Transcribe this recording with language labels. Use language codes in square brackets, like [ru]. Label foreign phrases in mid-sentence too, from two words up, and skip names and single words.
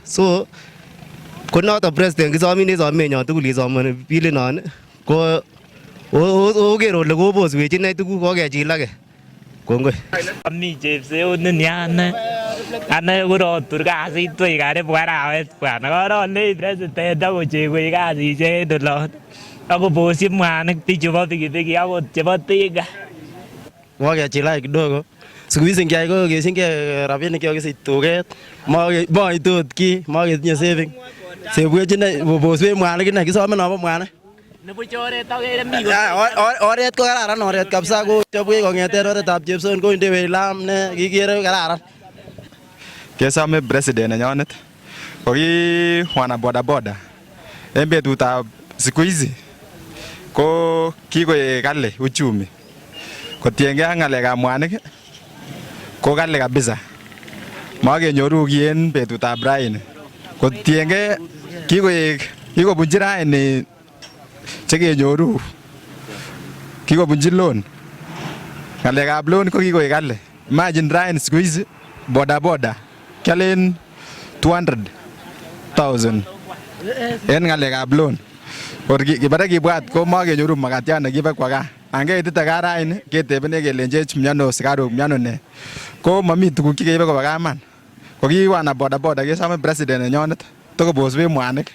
[kln] So konoto president kisomin somenyon tugul isomoni bilinon ko oker ole koboswech inei tuguk kokechilake. Kongoi. Ami chepseut neniane ane korotur kasit wei karibu arawet bwana korone president akochengwech kasisiek en olon akobosyi mwanik biik chebo pikipiki akot chebo tinga. Kokechilake kidogo. [sw] Siku hizi [kln] ngiai ko keshinge rabinik chekisich tuget moitot ki moketinye saving. Sebwech inei boswech mwanik inei kisome nobo mwanik. Nibuch oret akere mi oret ko kararan oret kabisa ko chobwech kong'eten oretab Chepson koindewech lam ne kikere kararan. Kesome president nenyonet ko ki wana bodaboda en betutab [sw] siku hizi [kln] ko kikoek [sw] kali uchumi [kln] kotiengei ak ng'alekab mwanik ko kali kabisa makenyoru ki en betutab raini kotiengei kikobunchi raini chekenyoru kikobunchi loan. Ng'alekab loan ko kikoek kali. Imagine raini [sw] siku hizi [kln] bodaboda kialen 200,000 en ng'alekab loan. Kibare kibwat ko makenyoru makatiat nekibe kwa gaa. Angeitite gaa raini ketebene kelenjech miano sikaruk miano ne. Ko mami tuguk chekeibe koba gaa man. Ko kiwana bodaboda kesome president nenyonet tokoboswech mwanik.